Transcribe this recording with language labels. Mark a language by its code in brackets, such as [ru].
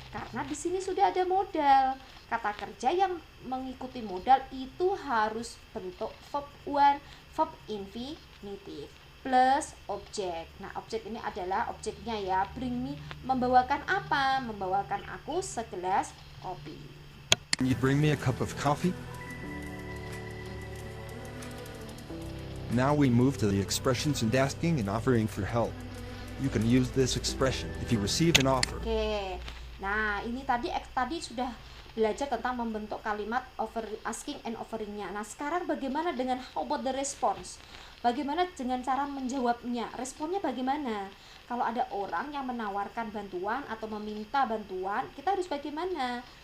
[id] Karena di sini sudah ada modal. Kata kerja yang mengikuti modal itu harus bentuk verb 1, verb infinitive plus objek. Nah, objek ini adalah objeknya ya. Bring me, membawakan apa? Membawakan aku segelas kopi. [en] Can you bring me a cup of coffee? Now we move to the expressions and asking and offering for help. You can use this expression if you receive an offer. Oke. [id] Nah, ini tadi sudah belajar tentang membentuk kalimat asking and offeringnya. Nah, sekarang bagaimana dengan [en] how about the response? [id] Bagaimana dengan cara menjawabnya? Responnya bagaimana? Kalau ada orang yang menawarkan bantuan atau meminta bantuan, kita harus bagaimana?